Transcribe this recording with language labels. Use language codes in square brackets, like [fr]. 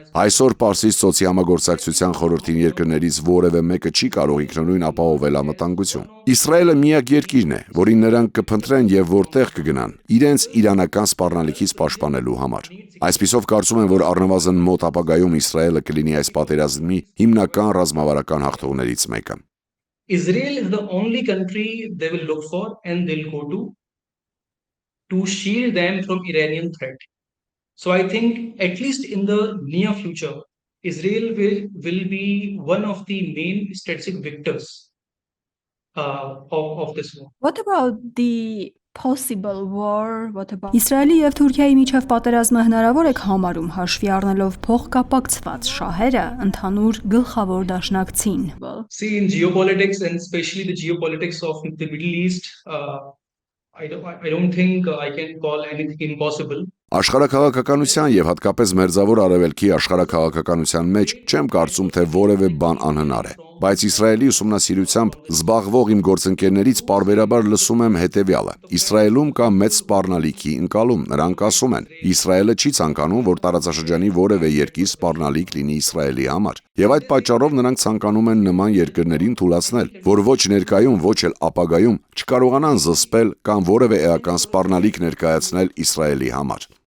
[hy] Այսօր Պարսից ծոցի համագործակցության խորհրդի երկրներից որևէ մեկը չի կարող ինքնուրույն ապահովել անվտանգություն։ Իսրայելը միակ երկիրն է, որին նրանք կփնտրեն եւ որտեղ կգնան, իրենց իրանական սպառնալիքից պաշտպանելու համար։ Այսպիսով կարծում եմ, որ առնվազն մոտ ապագայում Իսրայելը կլինի այս պատերազմի հիմնական ռազմավարական հաղթողներից մեկը։ [en] Israel is the only country they will look for and they'll go to shield them from Iranian threat. So I think at least in the near future, Israel will be one of the main strategic victors of this war. What about the possible war? What about [hy] Իսրայելի եւ Թուրքիայի միջև պատերազմը հնարավոր եք համարում հաշվի առնելով փոխկապակցված շահերը ընդհանուր գլխավոր դաշնակցին։ [en] See, in geopolitics and especially the geopolitics of the Middle East, I don't think I can call anything impossible. [hy] Աշխարհաքաղաքականության եւ հատկապես Մերձավոր Արևելքի աշխարհաքաղաքականության մեջ չեմ կարծում, թե որևէ բան անհնար է։ Բայց Իսրայելի ուսումնասիրությամբ զբաղվող իմ գործընկերներից պարբերաբար լսում եմ հետևյալը. Իսրայելում կա մեծ սպառնալիքի ընկալում։ Նրանք ասում են, Իսրայելը չի ցանկանում, որ տարածաշրջանի որևէ երկիր սպառնալիք լինի Իսրայելի համար։ Եվ այդ պատճառով նրանք ցանկանում են նման երկրներին թույլատրել, որ ոչ ներկայում, ոչ էլ ապագայում չկարողանան զսպել կամ որևէ էական սպառնալիք ներկայացնել Իսրայելի համար։